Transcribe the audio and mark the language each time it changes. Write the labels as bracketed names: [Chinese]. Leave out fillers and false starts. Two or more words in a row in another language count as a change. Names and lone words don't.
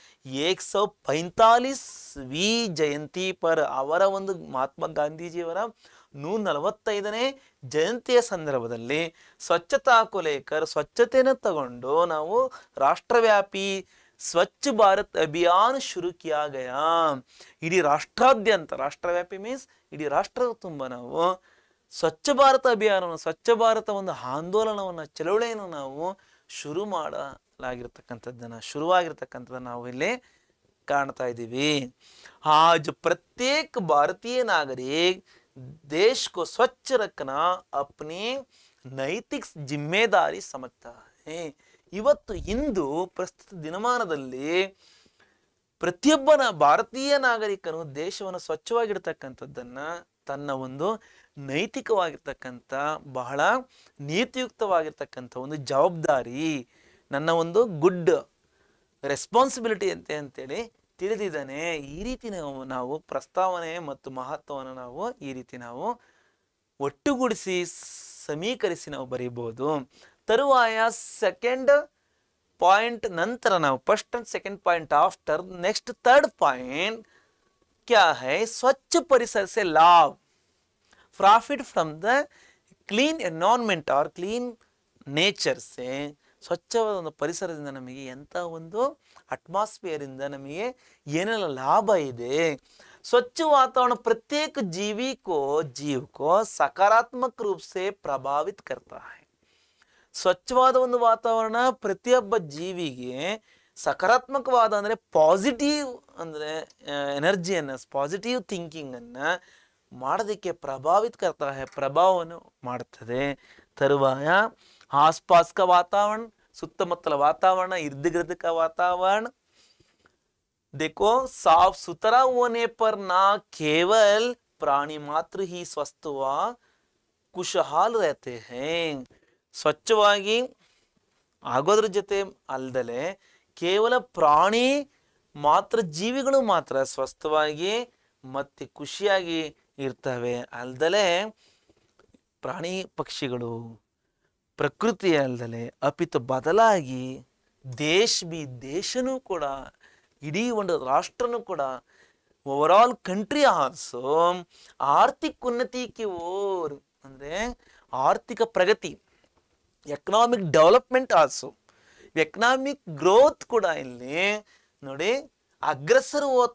[Kannada] 145वीं ಜಯಂತಿ ಪರ್, ಅವರ ಒಂದು ಮಹಾತ್ಮ ಗಾಂಧೀಜಿಯವರ 145ನೇ ಜಯಂತಿಯ ಸಂದರ್ಭದಲ್ಲಿ [Hindi] स्वच्छता को लेकर, [Kannada] ಸ್ವಚ್ಛತೆಯನ್ನು ತಗೊಂಡು ನಾವು ರಾಷ್ಟ್ರವ್ಯಾಪಿ ಸ್ವಚ್ಛ ಭಾರತ್ ಅಭಿಯಾನ [Hindi] शुरू किया गया. [Kannada] ಇಡೀ ರಾಷ್ಟ್ರಾದ್ಯಂತ, ರಾಷ್ಟ್ರವ್ಯಾಪಿ ಮೀನ್ಸ್ ಇಡೀ ರಾಷ್ಟ್ರದ ತುಂಬ ನಾವು ಸ್ವಚ್ಛ ಭಾರತ ಅಭಿಯಾನವನ್ನು, ಸ್ವಚ್ಛ ಭಾರತ ಒಂದು ಆಂದೋಲನವನ್ನು, ಚಳವಳಿಯನ್ನು ನಾವು ಶುರುವಾಗಿರ್ತಕ್ಕಂಥದ್ದನ್ನು ನಾವು ಇಲ್ಲಿ ಕಾಣ್ತಾ ಇದ್ದೀವಿ. [Hindi] आज प्रत्येक भारतीय नागरिक देश को स्वच्छ रखना अपनी नैतिक जिम्मेदारी समझता है. [Kannada] ಇವತ್ತು ಇಂದು ಪ್ರಸ್ತುತ ದಿನಮಾನದಲ್ಲಿ ಪ್ರತಿಯೊಬ್ಬನ ಭಾರತೀಯ ನಾಗರಿಕನು ದೇಶವನ್ನು ಸ್ವಚ್ಛವಾಗಿರ್ತಕ್ಕಂಥದ್ದನ್ನು ತನ್ನ ಒಂದು ನೈತಿಕವಾಗಿರ್ತಕ್ಕಂಥ, ಬಹಳ ನೀತಿಯುಕ್ತವಾಗಿರ್ತಕ್ಕಂಥ ಒಂದು ಜವಾಬ್ದಾರಿ, ನನ್ನ ಒಂದು [English] good responsibility [Kannada] ಅಂತೇಳಿ ತಿಳಿದಿದ್ದಾನೆ. ಈ ರೀತಿ ನಾವು ಪ್ರಸ್ತಾವನೆ ಮತ್ತು ಮಹತ್ವವನ್ನು ನಾವು ಈ ರೀತಿ ನಾವು ಒಟ್ಟುಗೂಡಿಸಿ ಸಮೀಕರಿಸಿ ನಾವು ಬರೀಬಹುದು. ತರುವಾಯ ಸೆಕೆಂಡ್ ಪಾಯಿಂಟ್ ನಂತರ ನಾವು ಫಸ್ಟ್ ಅಂಡ್ ಸೆಕೆಂಡ್ ಪಾಯಿಂಟ್ [English] after next third point [Hindi] क्या है, स्वच्छ परिसर से लाभ, [English] profit from the clean environment [Hindi] और [English] clean nature [Hindi] से, [Kannada] ಸ್ವಚ್ಛವಾದ ಒಂದು ಪರಿಸರದಿಂದ ನಮಗೆ ಎಂಥ ಒಂದು ಅಟ್ಮಾಸ್ಫಿಯರ್ ಇಂದ ನಮಗೆ ಏನೆಲ್ಲ ಲಾಭ ಇದೆ. [Hindi] स्वच्छ वातावरण प्रत्येक जीव को सकारात्मक रूप से प्रभावित करता है. [Kannada] ಸ್ವಚ್ಛವಾದ ಒಂದು ವಾತಾವರಣ ಪ್ರತಿಯೊಬ್ಬ ಜೀವಿಗೆ ಸಕಾರಾತ್ಮಕವಾದ ಅಂದರೆ ಪಾಸಿಟಿವ್ ಅಂದರೆ ಎನರ್ಜಿಯನ್ನು, [English] positive thinking [Kannada] ಮಾಡೋದಕ್ಕೆ ಪ್ರಭಾವವನ್ನು ಮಾಡುತ್ತದೆ. [Hindi] ತರುವಾಯ आसपास का वातावरण, [Kannada] ಸುತ್ತಮುತ್ತಲ ವಾತಾವರಣ, [Hindi] इर्द गिर्द का वातावरण देखो साफ सुथरा होने पर ना केवल प्राणी मात्र ही स्वस्थ व खुशहाल रहते हैं [Kannada] ಸ್ವಚ್ಛವಾಗಿ ಆಗೋದ್ರ ಜೊತೆ ಅಲ್ದಲೆ ಕೇವಲ ಪ್ರಾಣಿ ಮಾತ್ರ ಜೀವಿಗಳು ಮಾತ್ರ ಸ್ವಸ್ಥವಾಗಿ ಮತ್ತೆ ಖುಷಿಯಾಗಿ ಇರ್ತವೆ ಅಲ್ದಲೆ ಪ್ರಾಣಿ ಪಕ್ಷಿಗಳು ಪ್ರಕೃತಿ ಅಲ್ದಲೆ ಅಪಿತು ಬದಲಾಗಿ ದೇಶನೂ ಕೂಡ ಇಡೀ ಒಂದು ರಾಷ್ಟ್ರನೂ ಕೂಡ [English] overall country also [Kannada] ಆರ್ಥಿಕ ಉನ್ನತಿಗೆ ಓರ್ ಅಂದರೆ ಆರ್ಥಿಕ ಪ್ರಗತಿ [English] economic development also economic growth [Kannada] ಕೂಡ ಇಲ್ಲಿ ನೋಡಿ ಅಗ್ರಸರ